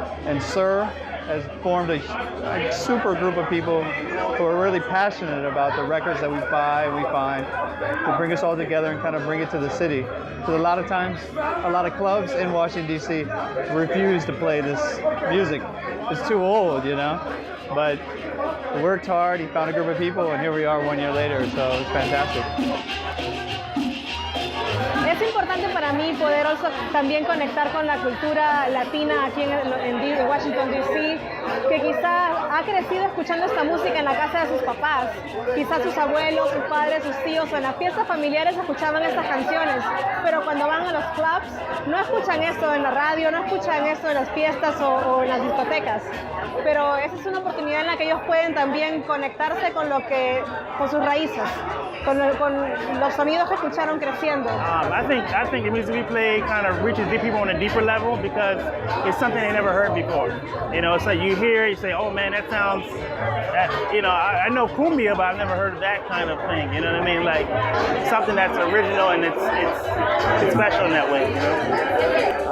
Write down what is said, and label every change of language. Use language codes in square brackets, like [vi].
[en] And Sir has formed a super group of people who are really passionate about the records that we buy, we find, to bring us all together and kind of bring it to the city. Because a lot of times, a lot of clubs in Washington, D.C. refuse to play this music. It's too old, you know? But he worked hard, he found a group of people, and here we are 1 year later, so it's fantastic. [es] Es importante para mí poder también conectar con la cultura latina aquí en Washington, D.C., que quizá ha crecido escuchando esta música en la casa de sus papás. Quizás sus abuelos, sus padres, sus tíos o en las fiestas familiares escuchaban estas canciones, pero cuando van a los clubs no escuchan esto en la radio, no escuchan esto en las fiestas o en las discotecas. Pero esa es una oportunidad en la que ellos pueden también conectarse con sus raíces, con los sonidos que escucharon creciendo. [en] I think it means we play kind of reaches deep people on a deeper level because it's something they never heard before. You know, it's like you hear it, you say, oh man, that sounds, you know, I know cumbia, but I've never heard of that kind of thing. You know what I mean? Like something that's original and it's special in that way. You know?